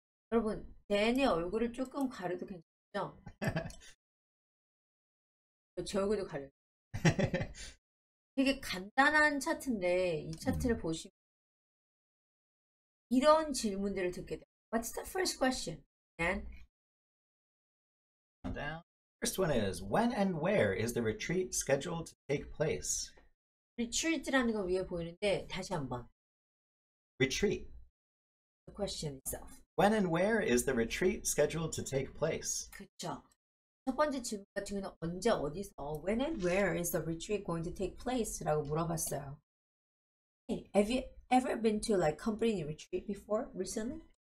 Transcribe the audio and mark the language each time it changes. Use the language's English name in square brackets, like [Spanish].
[Korean] 여러분, 댄의 얼굴을 조금 가려도 괜찮죠? 제 얼굴도 가려요. 되게 간단한 차트인데 이 차트를 보시면 이런 질문들을 듣게 돼요. [English] What's the first question? Dan? First one is, when and where is the retreat scheduled to take place? [Korean] Retreat라는 거 위에 보이는데 다시 한번. [English] Retreat. The question itself. When and where is the retreat scheduled to take place? [Korean] 그렇죠. 첫 번째 질문 같은 경우는 언제 어디서 [English] when and where is the retreat going to take place? [Korean] 라고 물어봤어요. [English] Hey, have you ever been to like company retreat before recently?